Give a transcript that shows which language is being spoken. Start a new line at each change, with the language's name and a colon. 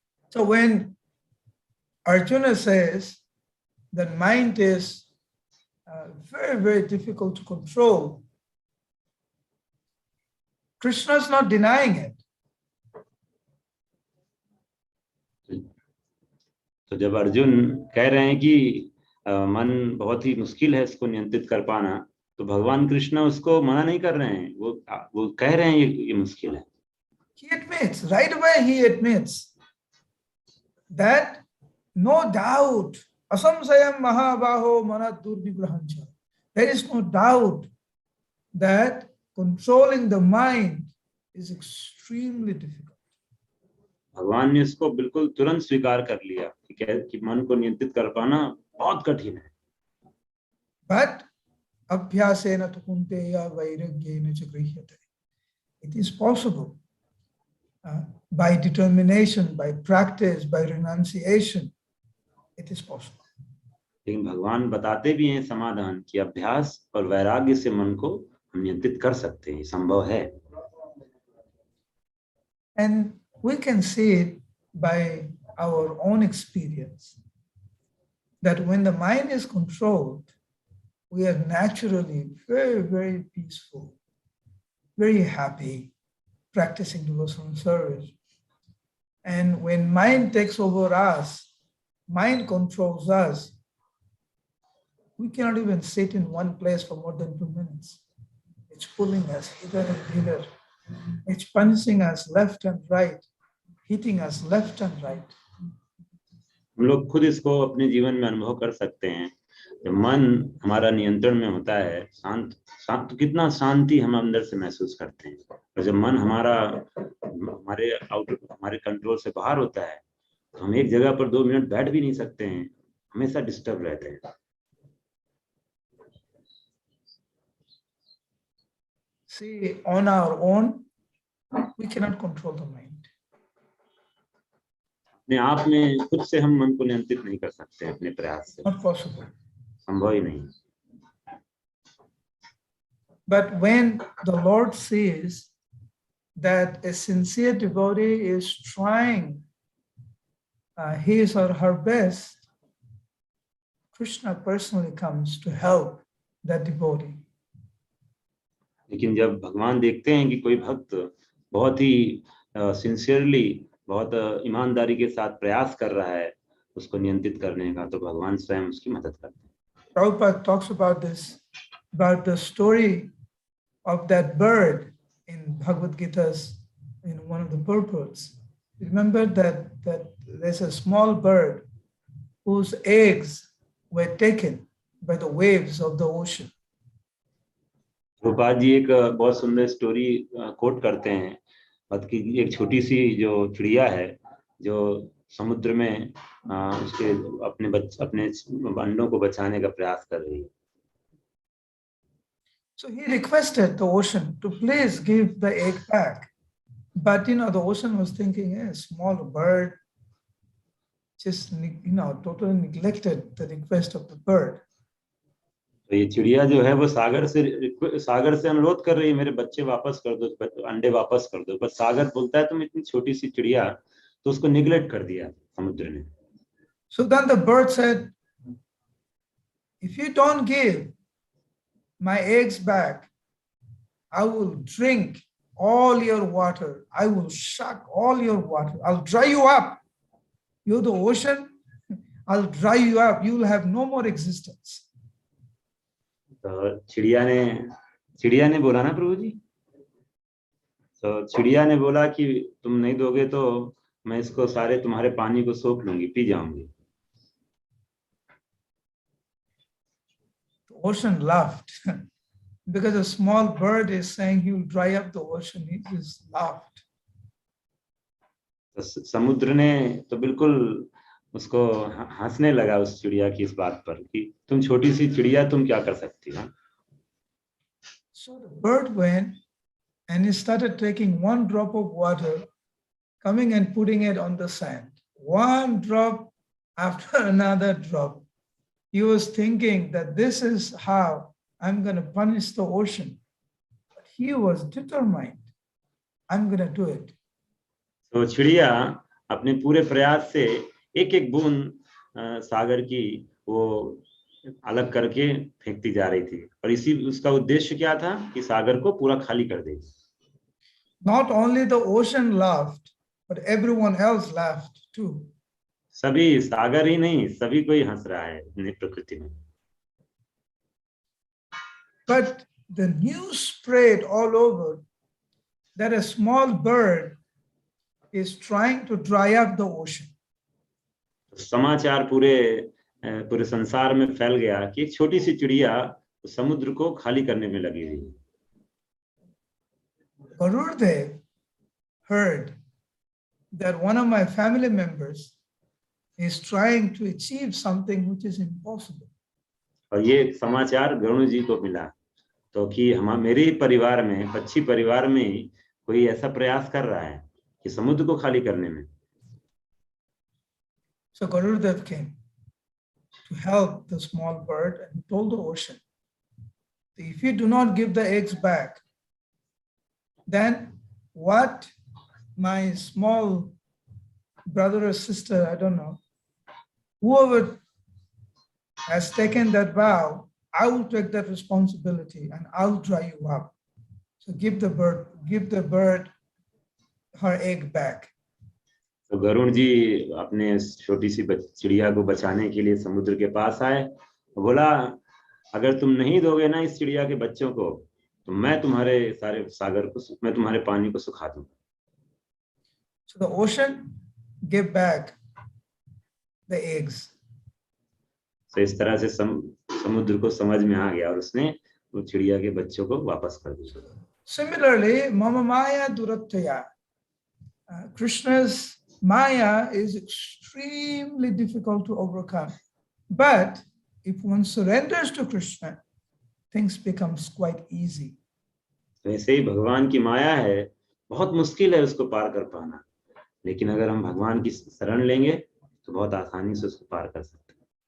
English: So when Arjuna says that mind is very, very difficult to control, Krishna is not denying it.
Hindi: तो जब अर्जुन कह रहे हैं कि मन बहुत ही मुश्किल है इसको नियंत्रित कर पाना, तो भगवान कृष्ण उसको मना नहीं कर रहे हैं, वो कह रहे हैं ये मुश्किल है.
English: He admits, right away he admits that no doubt,
Sanskrit: asamsayam mahabaho manat durnigrahancha.
English: There is no doubt that controlling the mind is extremely difficult.
Hindi: भगवान ने इसको बिल्कुल तुरंत स्वीकार कर लिया कि मन को नियंत्रित कर पाना बहुत कठिन है.
Sanskrit: But abhyasena tu kunteya vairagyena ch grihyate.
English: It is possible by determination, by practice, by renunciation. It is possible.
Hindi: लेकिन भगवान बताते भी हैं समाधान कि अभ्यास और वैराग्य से मन को हम नियंत्रित कर सकते हैं, संभव है.
English: And we can see it by our own experience that when the mind is controlled, we are naturally very, very peaceful, very happy, practicing devotional service. And when mind takes over us, mind controls us, we cannot even sit in one place for more than 2 minutes. It's pulling us hither and thither. It's punishing us left and right, hitting us left and right.
Hindi: हम लोग खुद इसको अपने जीवन में अनुभव कर सकते हैं. जब मन हमारा नियंत्रण में होता है, शांत तो कितना शांति हम अंदर से महसूस करते हैं. और जब मन हमारे कंट्रोल से बाहर होता है, तो हम एक जगह पर 2 मिनट बैठ भी नहीं सकते हैं, हमेशा डिस्टर्ब रहते हैं.
English: See, on our own, we cannot control the mind.
Hindi: अपने आप में खुद से हम मन को नियंत्रित नहीं कर सकते अपने प्रयास से.
English: Not possible.
Hindi: संभव ही नहीं.
English: But when the Lord sees that a sincere devotee is trying his or her best, Krishna personally comes to help that devotee.
Hindi: लेकिन जब भगवान देखते हैं कि कोई भक्त बहुत ही सिंसियरली, बहुत ईमानदारी के साथ प्रयास कर रहा है उसको नियंत्रित करने का, तो भगवान स्वयं उसकी मदद करते हैं.
English: Prabhupada talks about this, about the story of that bird in Bhagavad Gita's, in one of the purports. Remember that there's a small bird whose eggs were taken by the waves of the ocean.
Hindi: Prabhupada ji एक बहुत सुंदर story coat करते हैं, मतलब कि एक छोटी सी जो चिड़िया है जो समुद्र में उसके अपने अंडों को बचाने का प्रयास कर रही है।
English: So he requested the ocean to please give the egg back. But the ocean was thinking, a small bird just totally neglected the request of the bird.
Hindi: तो ये चिड़िया जो है वो सागर से अनुरोध कर रही है, मेरे बच्चे वापस कर दो, अंडे वापस कर दो, पर सागर बोलता है तुम इतनी छोटी सी चिड़िया, तो उसको निगलेक्ट कर दिया समुद्र ने।
English: So then the bird said, if you don't give my eggs back, I will drink all your water. I will suck all your water. I'll dry you up. You're the ocean. I'll dry you up. You will have no more existence.
Hindi: तो चिड़िया ने बोला ना प्रभु जी, तो चिड़िया ने बोला कि तुम नहीं दोगे तो मैं इसको सारे तुम्हारे पानी को सोख लूंगी, पी जाऊंगी।
English: The ocean laughed because a small bird is saying he will dry up the ocean. He just laughed.
Hindi: तो समुद्र ने तो बिल्कुल उसको हंसने लगा उस चिड़िया की इस बात पर कि तुम छोटी सी चिड़िया, तुम क्या कर सकती हो।
English: So the bird went and he started taking one drop of water, coming and putting it on the sand. One drop after another drop. He was thinking that this is how I'm going to punish the ocean. But he was determined, I'm going to do it.
Hindi: तो चिड़िया अपने पूरे प्रयास से एक एक बूंद सागर की वो अलग करके फेंकती जा रही थी, और इसी उसका उद्देश्य क्या था कि सागर को पूरा खाली कर दे।
English: Not only the ocean laughed, but everyone else laughed too.
Hindi: सभी, सागर ही नहीं, सभी कोई हंस रहा है प्रकृति में।
English: But the news spread all over that a small bird is trying to dry up the ocean.
Hindi: समाचार पूरे संसार में फैल गया कि एक छोटी सी चिड़िया समुद्र को खाली करने में लगी हुई है।
English: Garudev heard that one of my family members is trying to achieve something which is impossible.
Hindi: और ये समाचार गरुड़ जी को मिला तो कि मेरे परिवार में, पक्षी परिवार में कोई ऐसा प्रयास कर रहा है कि समुद्र को खाली करने में।
English: So Garudev came to help the small bird and told the ocean, if you do not give the eggs back, then what my small brother or sister, I don't know, whoever has taken that vow, I will take that responsibility and I'll dry you up. So give the bird her egg back.
Hindi: तो गरुड़ जी अपने छोटी सी चिड़िया को बचाने के लिए समुद्र के पास आए, बोला अगर तुम नहीं दोगे ना इस चिड़िया के बच्चों को, तो मैं तुम्हारे सारे सागर को, मैं तुम्हारे पानी को सुखा दूंगा।
English: So the ocean gave back the eggs.
Hindi: तो इस तरह से समुद्र को समझ में आ गया और उसने वो चिड़िया के बच्चों को वापस कर दिया।
English: Similarly,
Sanskrit: Mama Maya Durattaya,
English: Krishna's Maya is extremely difficult to overcome. But if one surrenders to Krishna, things becomes quite easy.
Hindi: वैसे ही भगवान की माया है, बहुत मुश्किल है उसको पार कर पाना, लेकिन अगर हम भगवान की शरण लेंगे तो बहुत आसानी से उसको पार कर सकते हैं।